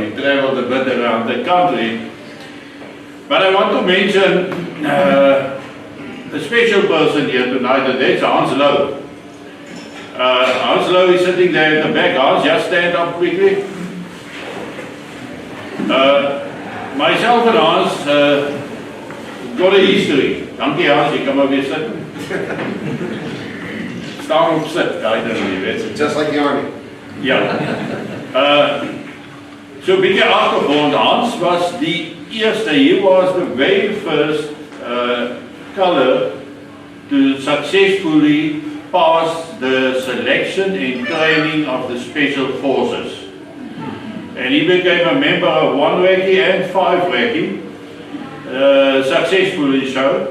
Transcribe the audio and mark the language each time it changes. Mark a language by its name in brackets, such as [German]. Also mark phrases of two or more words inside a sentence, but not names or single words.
[English] He traveled a bit around the country. But I want to mention a special person here tonight, and that's Hans Lowe. Hans Lowe is sitting there in the back. Hans, just stand up quickly. Myself and Hans got a history. [Afrikaans] Dankie Hans, jy kan maar weer sit. Staan op sit, [English] I don't know, Just like the army. [Afrikaans] Yeah. So 'n bietjie agtergrond, Hans was die eerste, [English] he was the very first color to successfully pass the selection and training of the special forces. And he became a member of 1 recce and 5 recce, successfully so.